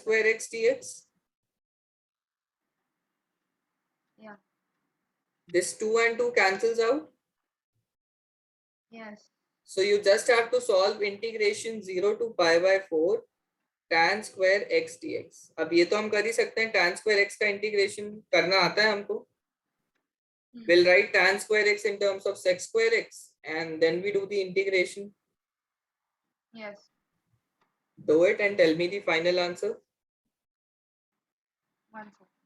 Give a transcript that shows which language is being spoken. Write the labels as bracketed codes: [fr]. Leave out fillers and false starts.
[en] square x dx. Yeah. This 2 and 2 cancels out. Yes. So you just have to solve integration 0 to pi by 4 tan square x dx. [hi] अब ये तो हम कर ही सकते हैं, tan square x का integration करना आता है हमको. [en] We'll write tan square x in terms of sec square x and then we do the integration. Yes. Do it and tell me the final answer. 1 second.